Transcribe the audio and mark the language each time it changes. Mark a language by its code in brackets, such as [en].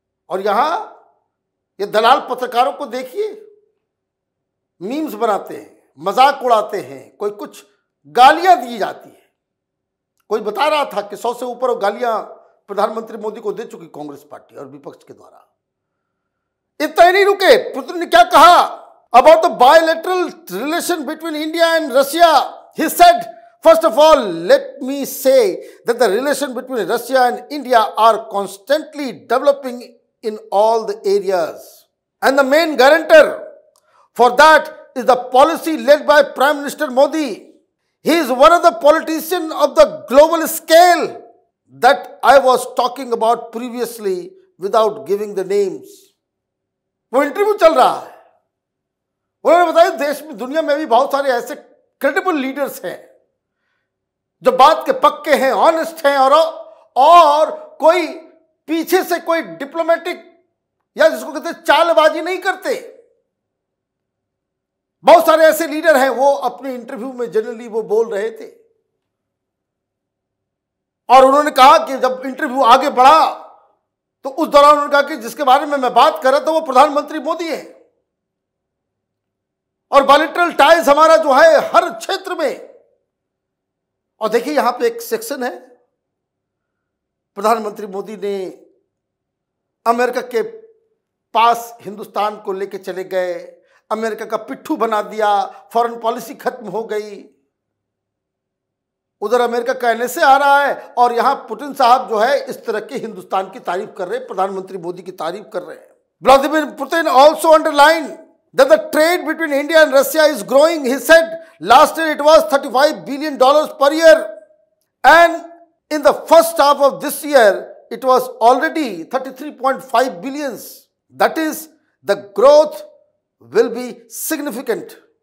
[hi] और यहां ये दलाल पत्रकारों को देखिए, मीम्स बनाते हैं, मजाक उड़ाते हैं, कोई कुछ गालियां दी जाती है। कोई बता रहा था कि 100 से ऊपर वो गालियां प्रधानमंत्री मोदी को दे चुकी कांग्रेस पार्टी और विपक्ष के द्वारा। इतना ही नहीं रुके, पुतिन ने क्या कहा [en] About the bilateral relation between India and Russia. He said, first of all, let me say that the relation between Russia and India are constantly developing in all the areas. And the main guarantor for that is the policy led by Prime Minister Modi. He is one of the politicians of the global scale that I was talking about previously without giving the names. [hi] वो interview चल रहा है, उन्होंने बताया देश में, दुनिया में भी बहुत सारे ऐसे क्रेडिबल लीडर्स हैं जो बात के पक्के हैं, ऑनेस्ट हैं और कोई पीछे से कोई डिप्लोमेटिक या जिसको कहते हैं चालबाजी नहीं करते। बहुत सारे ऐसे लीडर हैं, वो अपने इंटरव्यू में जनरली वो बोल रहे थे और उन्होंने कहा कि जब इंटरव्यू आगे बढ़ा तो उस दौरान उन्होंने कहा कि जिसके बारे में मैं बात कर रहा था वो प्रधानमंत्री मोदी है और बायलैटरल टाइज हमारा जो है हर क्षेत्र में। और देखिए यहां पे एक सेक्शन है, प्रधानमंत्री मोदी ने अमेरिका के पास हिंदुस्तान को लेके चले गए, अमेरिका का पिट्ठू बना दिया, फॉरेन पॉलिसी खत्म हो गई। उधर अमेरिका का एनएसए आ रहा है और यहां पुतिन साहब जो है इस तरह के हिंदुस्तान की तारीफ कर रहे हैं, प्रधानमंत्री मोदी की तारीफ कर रहे हैं। [en] Vladimir Putin also underline that the trade between India and Russia is growing. He said last year it was $35 billion per year and in the first half of this year it was already 33.5 billion. That is, the growth will be significant.